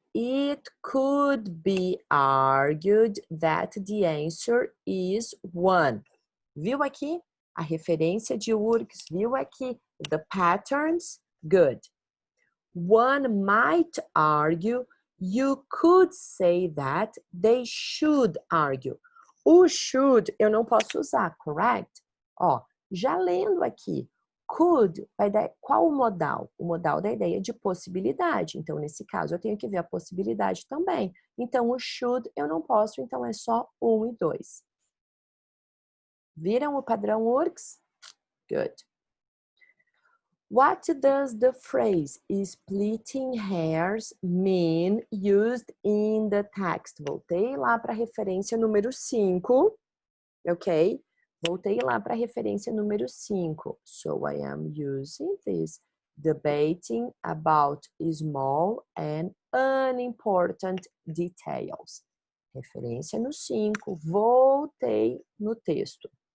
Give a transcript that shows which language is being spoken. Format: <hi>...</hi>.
<en>It could be argued that the answer is 1.</en> <pt>Viu aqui? A referência de works, viu aqui?</pt> <en>The patterns, good. One might argue, you could say that they should argue.</en> <pt>O should eu não posso usar, correct? Ó, já lendo aqui, could vai dar qual o modal? O modal da ideia de possibilidade. Então, nesse caso, eu tenho que ver a possibilidade também. Então, o should eu não posso, então é só 1 e 2. Viram o padrão works? Good.</pt> <en>What does the phrase splitting hairs mean used in the text?</en> <pt>Voltei lá para a referência número 5, ok? Voltei lá para a referência número 5.</pt> <en>So I am using this, debating about small and unimportant details.</en> <pt>Referência no 5, voltei no texto.</pt>